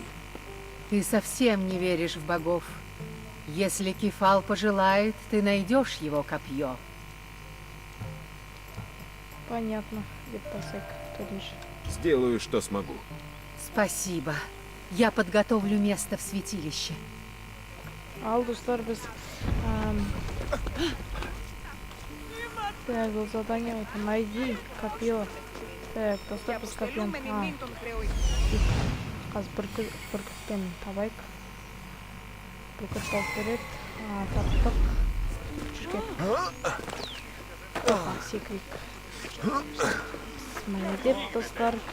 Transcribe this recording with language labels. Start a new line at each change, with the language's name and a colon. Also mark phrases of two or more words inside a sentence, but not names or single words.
Russian: Ты совсем не веришь в богов. Если Кефал пожелает, ты найдешь его копье. Понятно. Сделаю, что смогу. Спасибо. Я подготовлю место в святилище.
Kazakh: Достар, біз
Russian: так, бұл задание это найди копье. Так,
Kazakh: достар, біз копьем. Қазір бүркітпен табайық. Бүркіт болып береді. Таптық. Жүрген. Секрет.
Russian: Молодец, достар.